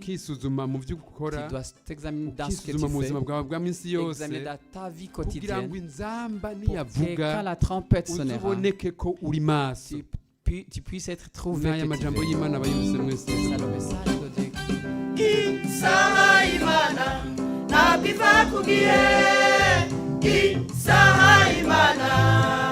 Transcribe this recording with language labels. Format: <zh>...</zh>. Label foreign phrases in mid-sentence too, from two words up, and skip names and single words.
<fr>Tu dois t'examiner dans ce que tu fais. Examiner dans ta vie quotidienne. Pour que quand la trompette sonnera, tu puisses être trouvé. C'est ça le message de Dieu.</fr> <rw>isaha y'Imana ntabwo iva ku gihe isaha y'Imana</rw>